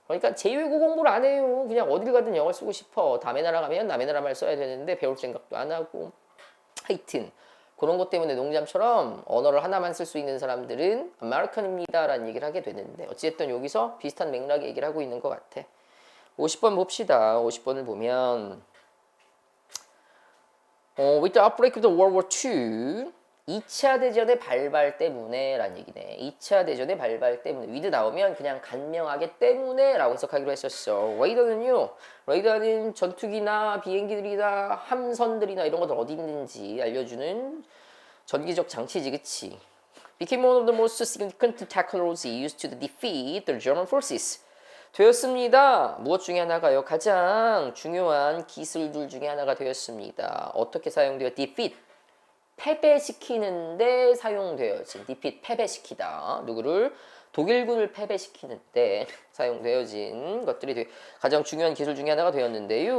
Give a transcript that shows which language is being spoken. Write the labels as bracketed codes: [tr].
[ko] 그러니까 제2외국 공부를 안 해요. 그냥 어딜 가든 영어 쓰고 싶어. 남의 나라 가면 남의 나라 말 써야 되는데 배울 생각도 안 하고. 하여튼 그런 것 때문에 농담처럼 언어를 하나만 쓸 수 있는 사람들은 아메리칸입니다 라는 얘기를 하게 되는데, 어찌됐든 여기서 비슷한 맥락의 얘기를 하고 있는 것 같아. 50번 봅시다. 50번을 보면 [en] With the outbreak of the World War II, [ko] 2차 대전의 발발 때문에 라는 얘기네. 2차 대전의 발발 때문에. with 나오면 그냥 간명하게 때문에 라고 해석하기로 했었어. 레이더는 전투기나 비행기들이나 함선들이나 이런 것들 어디 있는지 알려주는 전기적 장치지, 그치? [en] Became one of the most significant technologies used to defeat the German forces. [ko] 되었습니다. 무엇 중에 하나가요? 가장 중요한 기술들 중에 하나가 되었습니다. 어떻게 사용되어? defeat. 패배시키는데 사용되어진. defeat. 패배시키다. 누구를? 독일군을 패배시키는데 사용되어진 것들이 가장 중요한 기술 중에 하나가 되었는데요.